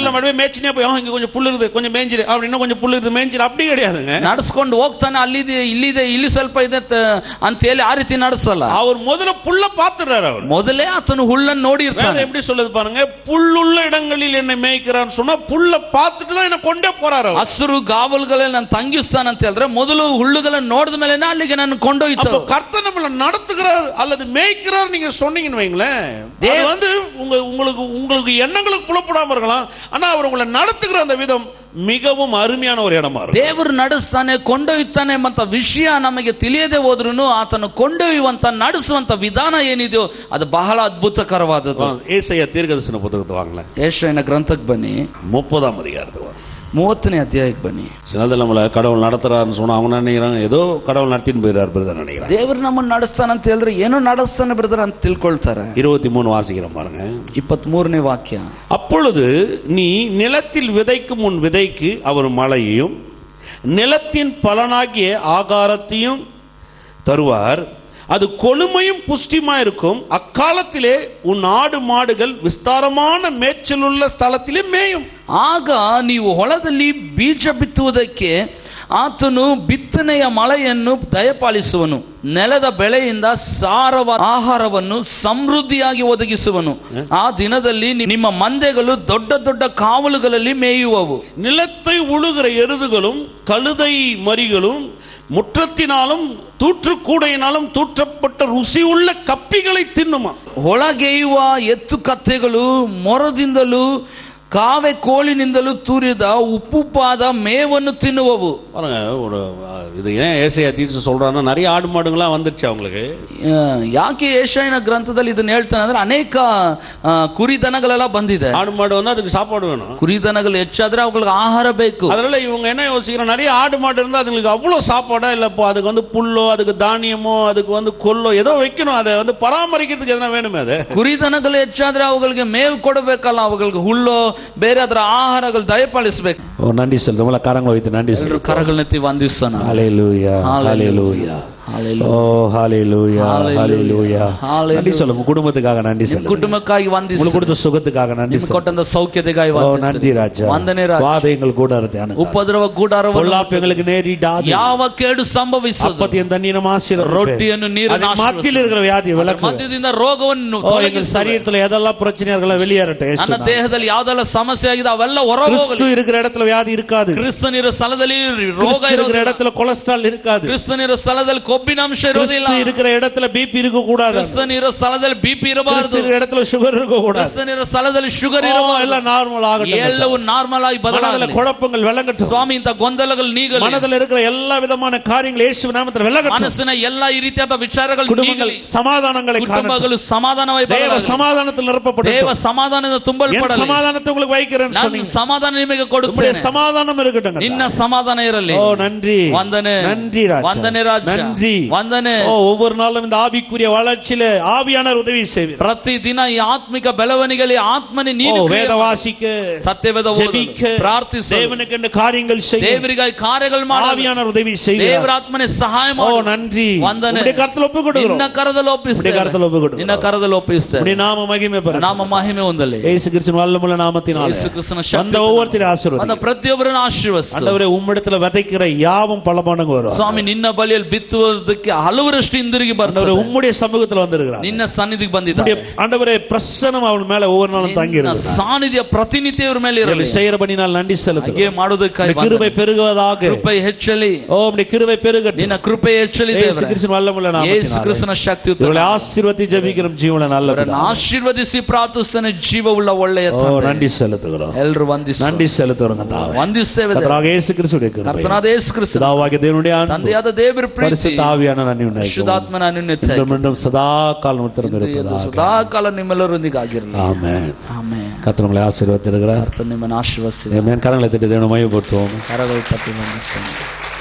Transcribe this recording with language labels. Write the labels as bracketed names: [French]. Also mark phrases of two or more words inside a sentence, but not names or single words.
[Tamil] இல்ல மறுபடியும் மேய்ச்சினே போய் இங்க கொஞ்சம் புல்லு இருக்குது கொஞ்சம் மேய்ஞ்சிரு, அப்படி இன்னும் கொஞ்சம் புல்லு இருக்குது மேய்ஞ்சிரு, அப்படி கிடையாதுங்க. [Kannada] ನಡೆಸ್ಕೊಂಡು ಹೋಗ್ತಾನೆ, ಅಲ್ಲಿದೆ ಇಲ್ಲಿದೆ ಇಲ್ಲಿ ಸ್ವಲ್ಪ ಇದೆ ಅಂತ ಹೇಳಿ ಆ ರೀತಿ ನಡೆಸಲ್ಲ. [Tamil] அவர் முதல்ல புல்ல பார்த்துறாரு. அவர் [Kannada] ಮೊದಲೇ ಆತನು ಹುಲ್ಲನ್ನು ನೋಡಿರ್ತಾನೆ. [Tamil] எப்படி சொல்லுது பாருங்க, புல்லுள்ள இடங்களில் என்னை மேய்க்கிறான்னு சொன்னா புல்ல பார்த்துட்டு தான் என்ன கொண்டே போறாரு. [Kannada] ಹಸಿರು ಗಾವಲುಗಳಲ್ಲಿ ನಾನು ತಂಗಿಸ್ತಾನೆ ಅಂತ ಹೇಳಿದ್ರೆ, ಮೊದಲು ಹುಲ್ಲುಗಳನ್ನು ನೋಡಿದ ಮೇಲೆ ಅಲ್ಲಿಗೆ ನಾನು ಕೊಂಡೊಯ್ತು. [Tamil] கர்த்தர் நம்மள நடத்துகிறார் அல்லது மேய்க்கிறார் நீங்க சொன்னீங்கன்னு வைங்களேன், அது வந்து உங்களுக்கு எண்ணங்களுக்கு புலப்படாம இருக்கலாம், ஆனா அவர் உங்களை நடத்துகிற அந்த விதம் மிகவும் அருமையான ஒரு இடமா இருக்கும். [Kannada] ದೇವರು ನಡೆಸ್ತಾನೆ, ಕೊಂಡೊಯ್ತಾನೆ ಎಂಬ ವಿಷಯ ನಮಗೆ ತಿಳಿಯದೆ ಹೋದ್ರೂ ಆತನು ಕೊಂಡೊಯ್ಯುವಂತ ನಡೆಸುವಂತ ವಿಧಾನ ಏನಿದೆಯೋ ಅದು ಬಹಳ ಅದ್ಭುತಕರವಾದದ್ದು. [Tamil] ஏசாயா தீர்க்கதரிசன புத்தகத்தை வாங்களேன், [Kannada] ಯೆಶಾಯನ ಗ್ರಂಥಕ್ಕೆ ಬನ್ನಿ, [Tamil] 30ஆம் அதிகாரத்துக்கு வாங்க. [Kannada] 30ನೇ ಅಧ್ಯಾಯಕ್ಕೆ ಬನ್ನಿ. [Tamil] சிலது நம்மள கடவுள் நடத்துறாருன்னு சொன்னா அவங்க நினைக்கிறாங்க ஏதோ கடவுள் நடத்தின்னு போயிறாரு பிரதர் நினைக்கிறாங்க. [Kannada] ದೇವರು ನಮ್ಮನ್ನು ನಡೆಸ್ತಾನೆ ಅಂತ ಹೇಳಿದ್ರೆ ಏನೋ ನಡೆಸ್ತಾನೆ ಬ್ರದರ್ ಅಂತ ತಿಳ್ಕೊಳ್ತಾರೆ. [Tamil] 23 வாசிக்கிறோம் பாருங்க, [Kannada] 23ನೇ ವಾಕ್ಯ. [Tamil] அப்பொழுது நீ நிலத்தில் விதைக்கும் உன் விதைக்கு அவர் மழையையும் நிலத்தின் பலனாகிய ஆகாரத்தையும் தருவார், அது கொழுமையும் புஷ்டியுமா இருக்கும். அக்காலத்திலே உன் ஆடு மாடுகள் விஸ்தாரமான மேய்ச்சலுள்ள ಸ್ಥಳத்திலே ಮೇயும். [Kannada] ಆಗ ನೀವು ಹೊಲದಲ್ಲಿ ಬೀಜ ಬಿತ್ತುವುದಕ್ಕೆ ಆತನು ಬಿತ್ತನೆಯ ಮಳೆಯನ್ನು ದಯಪಾಲಿಸುವನು, ನೆಲದ ಬೆಳೆಯಿಂದ ಸಾರವಾದ ಆಹಾರವನ್ನು ಸಮೃದ್ಧಿಯಾಗಿ ಒದಗಿಸುವನು. ಆ ದಿನದಲ್ಲಿ ನಿಮ್ಮ ಮಂದೆಗಳು ದೊಡ್ಡ ದೊಡ್ಡ ಕಾವಲುಗಳಲ್ಲಿ ಮೇಯುವವು. [Tamil] நிலத்தை உழுகிற எருதுகளும் கழுதை மரிகளும் முற்றத்தினாலும் தூற்றுக்கூடையினாலும் தூற்றப்பட்ட ருசி உள்ள கப்பிகளை தின்னுமா. [Kannada] ಒಳಗೆಯುವ ಎತ್ತು ಕತ್ತೆಗಳು ಮೊರದಿಂದಲೂ ಕಾವೆ ಕೋಳಿನಿಂದಲೂ ತೂರಿದ ಉಪ್ಪುಪ್ಪಾದ ಮೇವನ್ನು ತಿನ್ನುವವು. [Tamil] பாருங்க, ஒரு இது ஏன் ஏசாயா தீர்க்க சொல்றான்னா, நிறைய ஆடு மாடுங்களாம் வந்துருச்சு அவங்களுக்கு. [Kannada] ಯಾಕೆ ಯೆಶಾಯನ ಗ್ರಂಥದಲ್ಲಿ ಇದನ್ನ ಹೇಳ್ತಾನೆ ಅಂದ್ರೆ, ಅನೇಕ ಕುರಿದನಗಳೆಲ್ಲ ಬಂದಿದೆ. [Tamil] ஆடு மாடு வந்து அதுக்கு சாப்பாடு வேணும். [Kannada] ಕುರಿದನಗಳು ಹೆಚ್ಚಾದ್ರೆ ಅವುಗಳಿಗೆ ಆಹಾರ ಬೇಕು. [Tamil] அதனால இவங்க என்ன யோசிக்கிறாங்க, நிறைய ஆடு மாடு இருந்தா அதுங்களுக்கு அவ்வளவு சாப்பாடா இல்லப்போ, அதுக்கு வந்து புல்லோ அதுக்கு தானியமோ அதுக்கு வந்து கொல்லோ ஏதோ வைக்கணும், அதை வந்து பராமரிக்கிறதுக்கு எதனா வேணுமே. அது [Kannada] ಕುರಿದನಗಳು ಹೆಚ್ಚಾದ್ರೆ ಅವುಗಳಿಗೆ ಮೇವು ಕೊಡಬೇಕಲ್ಲ, ಅವುಗಳಿಗೆ ಹುಲ್ಲು ಬೇರೆ ಅದರ ಆಹಾರಗಳು ದಯಪಾಲಿಸಬೇಕು. [Tamil] நன்றி சொல்லுங்க, கரங்களை வைத்து நன்றி சொல்லுங்க. [Kannada] ಕರಗಳನ್ನೆತ್ತಿ ವಂದಿಸೋಣ. ஹalleluya ஹalleluya ஹalleluya ஹalleluya. [Tamil] நன்றி சொல்லுங்க, குடும்பத்துக்காக நன்றி சொல்லுங்க, [Kannada] ಕುಟುಂಬಕ್ಕಾಗಿ ವಂದಿಸಿ, [Tamil] உங்களுக்கு கொடுத்த சுகத்துக்காக நன்றி சொல்லுங்க, [Kannada] ಕೊಟ್ಟಂತ ಸೌಖ್ಯತೆಗಾಗಿ ವಂದಿಸಿ. [Tamil] நன்றி ராஜா. [Kannada] ವಂದನೆ ರಾಜ. [Tamil] வாதைகள் கூடாரத்தை அனுப்பு, [Kannada] ಉಪದ್ರವ ಗುಡಾರವನ್ನು [Tamil] பொல்லாப்பு எங்களுக்கு நேரிடாது. [Kannada] ಯಾವ ಕೇಡು ಸಂಭವಿಸದು, [Tamil] அப்பத்தியம் தண்ணீரும் ஆசீர்வாதம், [Kannada] ರೊಟ್ಟಿಯನ್ನು ನೀರನ್ನು [Tamil] மத்தியில் இருக்கிற வியாதி விலக்கு, [Kannada] ಮಧ್ಯದಿಂದ ರೋಗವನ್ನು [Tamil] எங்க சரீரத்துல எதெல்லாம் பிரச்சனை இருக்கல வெளியேறட்டும். [Kannada] ನನ್ನ ದೇಹದಲ್ಲಿ ಯಾವ್ದೆಲ್ಲ ಸಮಸ್ಯೆ ಆಗಿದೆ ಅವೆಲ್ಲ ಹೊರ ಹೋಗಲಿ. [Tamil] கிறிஸ்து இருக்கிற இடத்துல வியாதி இருக்காது. [Kannada] ಕ್ರಿಸ್ತನಿರೋ ಸ್ಥಳದಲ್ಲಿ ರೋಗ [Tamil] இருக்கிற இடத்துல கொலஸ்ட்ரால் இருக்காது. [Kannada] ಕ್ರಿಸ್ತನಿರೋ ಸ್ಥಳದಲ್ಲಿ ಕೊಬ್ಬಿನಾಂಶ ಇರೋದಿಲ್ಲ. [Tamil] இருக்கிற இடத்துல பிபி இருக்க கூடாது. [Kannada] ಕ್ರಿಸ್ತನಿರೋ ಸ್ಥಳದಲ್ಲಿ ಬಿಪಿ ಇರಬಾರದು. [Tamil] இருக்கிற இடத்துல சுகர் இருக்க கூடாது. [Kannada] ಕ್ರಿಸ್ತನಿರೋ ಸ್ಥಳದಲ್ಲಿ ಶುಗರ್ ಇರಬಾರದು. [Tamil] எல்லாம் நார்மல் ஆகட்டும். [Kannada] ಎಲ್ಲವೂ ನಾರ್ಮಲ್ ಆಗಿ ಬದಲಾಗಲಿ. [Tamil] குழப்பங்கள் விலகட்டும். [Kannada] ಸ್ವಾಮಿ, ಇಂತ ಗೊಂದಲಗಳು ನೀಗಲಿ. [Tamil] மனதில் இருக்கிற எல்லா விதமான காரியங்கள் இயேசு நாமத்தில் விலகட்டும். [Kannada] ಮನಸ್ಸಿನ ಎಲ್ಲ ಈ ರೀತಿಯಾದ ವಿಚಾರಗಳು ನೀಗಲಿ. [Tamil] சமாதானங்களை [Kannada] ಕುಟುಂಬಗಳು ಸಮಾಧಾನವಾಗಿ [Tamil] தேவ சமாதானத்தில் நிரப்பப்படட்டும். [Kannada] ದೇವ ಸಮಾಧಾನದಿಂದ ತುಂಬಲ್ಪಡಲಿ. [Tamil] சமாதானத்தை உங்களுக்கு வைக்கிறேன்னு சொன்னீங்க. [Kannada] ಸಮಾಧಾನ ನಿಮಗೆ ಕೊಡುತ್ತೇನೆ. [Tamil] சமாதானம் இருக்கட்டும். [Kannada] ನಿನ್ನ ಸಮಾಧಾನ ಇರಲಿ. [Tamil] நன்றி. [Kannada] ವಂದನೆ. [Tamil] நன்றி ராஜா. [Kannada] ವಂದನೆ ರಾಜ. [Tamil] நன்றி. [Kannada] ವಂದನೆ. [Tamil] ஒவ்வொரு நாளும் இந்த ஆவிக்குரிய வளர்ச்சியில ஆவியானவர் உதவி செய்வார். [Kannada] ಪ್ರತಿದಿನ ಈ ಆತ್ಮಿಕ ಬೆಳವಣಿಗೆಯಲ್ಲಿ ಆತ್ಮನೇ ನೀನು [Tamil] வேத வாசிக்க, [Kannada] ಸತ್ಯವೇದ [Tamil] ಜಪಿಕ, [Kannada] ಪ್ರಾರ್ಥಿಸು, [Tamil] தேவனுக்கு காரியங்கள் செய்ய, [Kannada] ದೇವರಿಗಾಗಿ ಕಾರ್ಯಗಳು ಮಾಡು. [Tamil] ஆவியானவர் உதவி செய்வார். [Kannada] ದೇವರ ಆತ್ಮನೇ ಸಹಾಯ ಮಾಡು. [Tamil] நன்றி. [Kannada] ವಂದನೆ. [Tamil] உம்முடைய கரத்தில் ஒப்புக்கொடுக்கிறோம். [Kannada] ನಿನ್ನ ಕರದಲ್ಲಿ ಒಪ್ಪಿಸುತ್ತೇನೆ. [Tamil] உம்முடைய கரத்தில் ஒப்புக்கொடுக்கிறோம். [Kannada] ನಿನ್ನ ಕರದಲ್ಲಿ ಒಪ್ಪಿಸುತ್ತೇನೆ. [Tamil] உம்முடைய நாம மகிமை பெறட்டும். [Kannada] ನಾಮ ಮಹಿಮೆ ಹೊಂದಲಿ. [Tamil] இயேசு கிறிஸ்துவின் வல்லமையுள்ள நாமத்தினாலே [Kannada] ಯೇಸು ಕ್ರಿಸ್ತನ ಶಕ್ತಿ [Tamil] அந்த ஒவ்வொருத்தரையும் ஆசீர்வதியும். [Kannada] அந்த ಪ್ರತಿಯೊಬ್ಬರನ್ನು ಆಶೀರ್ವದಿಸು. [Tamil] ஆண்டவரே, உம்மிடத்தில் விதைக்கிற யாவும் பல மடங்கு வரும். [Kannada] ಸ್ವಾಮಿ, ನಿನ್ನ ಬಳಿಯಲ್ಲಿ ಬಿತ್ತುವ ಬರೋದಕ್ಕೆ ಹಲವರಷ್ಟು ಹಿಂದಿರುಗಿ ಬರ್ತಾರೆ. [Tamil] ஆண்டவரே உம்முடைய சமூகத்துல வந்திருக்கிறார். [Kannada] ನಿನ್ನ ಸನ್ನಿಧಿಗೆ ಬಂದಿದ್ದಾರೆ. [Tamil] ஆண்டவரே பிரசன்னம் அவள் மேல ஒவ்வொரு நாளும் தங்கி [Kannada] ನಿನ್ನ [Tamil] இருக்கிறது. [Kannada] ಸಾನ್ನಿಧ್ಯ ಪ್ರತಿನಿತ್ಯ ಇವ್ರ ಮೇಲೆ ಇರಲಿ. [Tamil] செய்யறபடினால் நன்றி செலுத்துகிறோம். [Kannada] ಹಾಗೆ ಮಾಡೋದಕ್ಕಾಗಿ [Tamil] கிருபை பெருகுவதாக. [Kannada] ಕೃಪೆ ಹೆಚ್ಚಲಿ. [Tamil] ஓ உம்முடைய கிருபை பெருகட்டும். [Kannada] ನಿನ್ನ ಕೃಪೆ ಹೆಚ್ಚಲಿ [Tamil] இயேசு [Kannada] ದೇವರೇ. [Tamil] கிறிஸ்துவின் வல்லமையுள்ள நாமத்தினாலே [Kannada] ಯೇಸು ಕ್ರಿಸ್ತನ ಶಕ್ತಿಯುತ [Tamil] இவளை ஆசீர்வதித்து ஜெபிக்கிறோம் ஜீவன நல்ல பிதாவே. [Kannada] ಆಶೀರ್ವದಿಸಿ ಪ್ರಾರ್ಥಿಸುತ್ತೇನೆ ಜೀವವುಳ್ಳ ಒಳ್ಳೆಯ ஓ ತಂದೆ. [Tamil] நன்றி செலுத்துகிறோம். [Kannada] ಎಲ್ಲರೂ ವಂದಿಸಿ [Tamil] நன்றி செலுத்துகிறோம் கர்த்தாவே. [Kannada] ವಂದಿಸುತ್ತೇವೆ. [Tamil] கர்த்தராக இயேசு கிறிஸ்துவின் கிருபை, [Kannada] ಕರ್ತನಾದ ಯೇಸು ಕ್ರಿಸ್ತ, [Tamil] பிதாவாகிய தேவனுடைய அன்பு, [Kannada] ತಂದೆಯಾದ ದೇವರ ಪ್ರೀತಿ, [Tamil] பரிசுத்த ஆவியான அன்யோன்யம் [Kannada] ಪರಿಶುದ್ಧಾತ್ಮನ ಅನ್ಯೋನ್ಯತೆ [Tamil] மீண்டும் சதா காலம் இருப்பதாக. [Kannada] ಸದಾ ಕಾಲ ನಿಮ್ಮೆಲ್ಲರೊಂದಿಗೆ ಆಗಿರಲಿ. [Tamil] ஆமென். [Kannada] ಆಮೆನ್. [Tamil] கர்த்தர் உங்களை ஆசீர்வதித்திருக்கிறார். [Kannada] ಕರ್ತನು ನಿಮ್ಮನ್ನು ಆಶೀರ್ವದಿಸಲಿ. [Tamil] ஆமென். கரங்களை தட்டி தேவனை மகிமைப்படுத்துவோம். [Kannada] ಕರಗಳು ತಟ್ಟಿ ವಂದಿಸೋಣ.